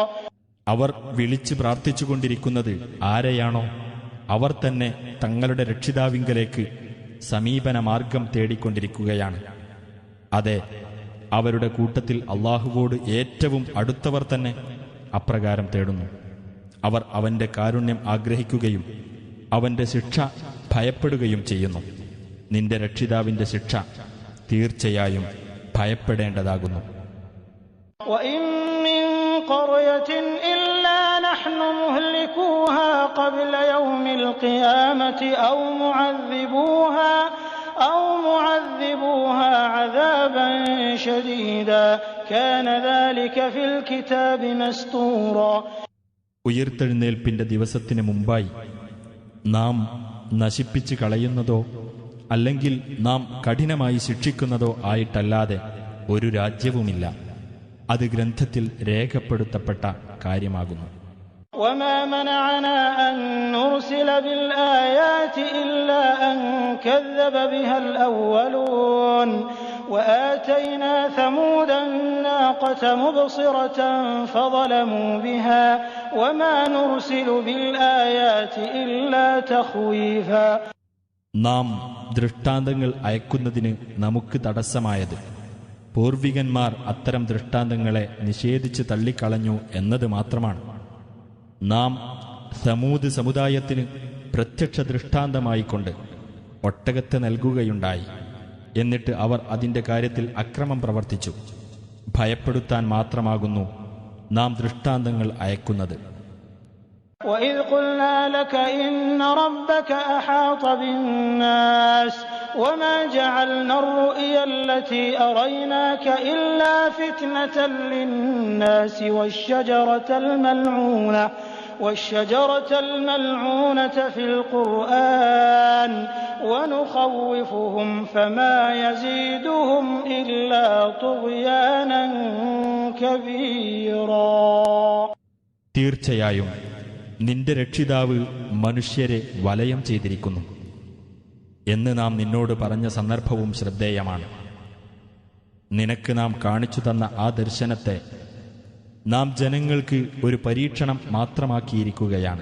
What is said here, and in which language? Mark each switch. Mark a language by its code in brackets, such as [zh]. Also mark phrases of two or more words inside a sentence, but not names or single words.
[ml] അവർ വിളിച്ച് പ്രാർത്ഥിച്ചുകൊണ്ടിരിക്കുന്നത് ആരെയാണോ അവർ തന്നെ തങ്ങളുടെ രക്ഷിതാവിങ്കലേക്ക് സമീപന മാർഗം തേടിക്കൊണ്ടിരിക്കുകയാണ്. അതെ, അവരുടെ കൂട്ടത്തിൽ അള്ളാഹുവോട് ഏറ്റവും അടുത്തവർ തന്നെ അപ്രകാരം തേടുന്നു. അവർ അവന്റെ കാരുണ്യം ആഗ്രഹിക്കുകയും അവന്റെ ശിക്ഷ ഭയപ്പെടുകയും ചെയ്യുന്നു. നിന്റെ രക്ഷിതാവിന്റെ ശിക്ഷ തീർച്ചയായും ഭയപ്പെടേണ്ടതാകുന്നു. [ar] وإن من قرية إلا نحن مهلكوها قبل يوم القيامة أو معذبوها عذابا شديدا كان ذلك في الكتاب مسطورا. [ml] ഉയിർത്തെഴുന്നേൽപ്പിന്റെ ദിവസത്തിന് മുമ്പായി നാം നശിപ്പിച്ചു കളയുന്നതോ അല്ലെങ്കിൽ നാം കഠിനമായി ശിക്ഷിക്കുന്നതോ ആയിട്ടല്ലാതെ ഒരു രാജ്യവുമില്ല. അത് ഗ്രന്ഥത്തിൽ രേഖപ്പെടുത്തപ്പെട്ട കാര്യമാകുന്നു. [ar] وما منعنا أن نرسل بالآيات إلا أن كذب بها الأولون وآتينا ثمود الناقة مبصرة فظلموا بها وما نرسل بالآيات إلا تخويفا. [ml] നാം ദൃഷ്ടാന്തങ്ങൾ അയക്കുന്നതിന് നമുക്ക് തടസ്സമായത് പൂർവികന്മാർ അത്തരം ദൃഷ്ടാന്തങ്ങളെ നിഷേധിച്ച് തള്ളിക്കളഞ്ഞു എന്നത് മാത്രമാണ്. നാം സമൂദ് സമുദായത്തിന് പ്രത്യക്ഷ ദൃഷ്ടാന്തമായിക്കൊണ്ട് ഒട്ടകത്തെ നൽകുകയുണ്ടായി. എന്നിട്ട് അവർ അതിന്റെ കാര്യത്തിൽ അക്രമം പ്രവർത്തിച്ചു. ഭയപ്പെടുത്താൻ മാത്രമാകുന്നു നാം ദൃഷ്ടാന്തങ്ങൾ അയക്കുന്നത്. [ar] وَإِذْ قُلْنَا لَكَ إِنَّ رَبَّكَ أَحَاطَ بِالنَّاسِ وَمَا جَعَلْنَا الرُّؤْيَا الَّتِي أَرَيْنَاكَ إِلَّا فِتْنَةً لِلنَّاسِ وَالشَّجَرَةَ الْمَلْعُونَةَ فِي الْقُرْآنِ وَنُخَوِّفُهُمْ فَمَا يَزِيدُهُمْ إِلَّا طُغْيَانًا كَبِيرًا. [ml] തീർച്ചയായും നിന്റെ രക്ഷിതാവ് മനുഷ്യരെ വലയം ചെയ്തിരിക്കുന്നു എന്ന് നാം നിന്നോട് പറഞ്ഞ സന്ദർഭവും ശ്രദ്ധേയമാണ്. നിനക്ക് നാം കാണിച്ചു തന്ന ആ ദർശനത്തെ നാം ജനങ്ങൾക്ക് ഒരു പരീക്ഷണം മാത്രമാക്കിയിരിക്കുകയാണ്.